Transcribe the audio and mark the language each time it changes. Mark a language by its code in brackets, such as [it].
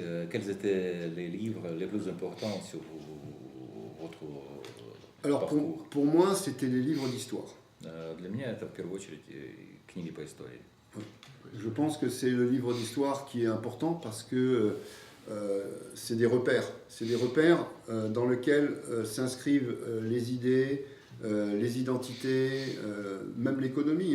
[fr] Quels étaient les livres les plus importants sur votre Alors parcours? pour moi, c'était les livres d'histoire. [ru] Для меня это в первую очередь книги по истории. [fr] Je pense que c'est le livre d'histoire qui est important parce que c'est des repères. C'est des repères dans lesquels s'inscrivent les idées, les identités, même l'économie.